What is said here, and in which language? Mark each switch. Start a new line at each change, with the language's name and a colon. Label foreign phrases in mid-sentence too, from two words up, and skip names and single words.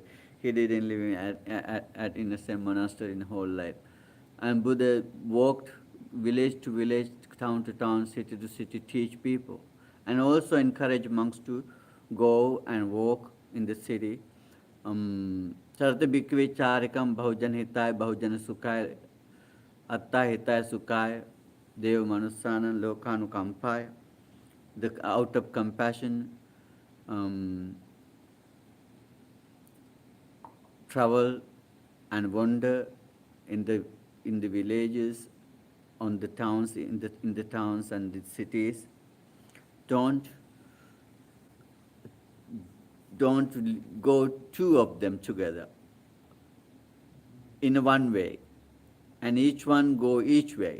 English: He didn't live in the same monastery in whole life. And Buddha walked village to village, town to town, city to city, teach people. And also encourage monks to go and walk in the city.
Pali: Sarta bhikkhave charikam bahujan hitaya bahujan sukhaya atta hitaya sukhaya deva manusana lokanukampaya.
English: Out of compassion, travel and wander in the villages, on the towns, in the towns and the cities. Don't go two of them together in one way, and each one go each way.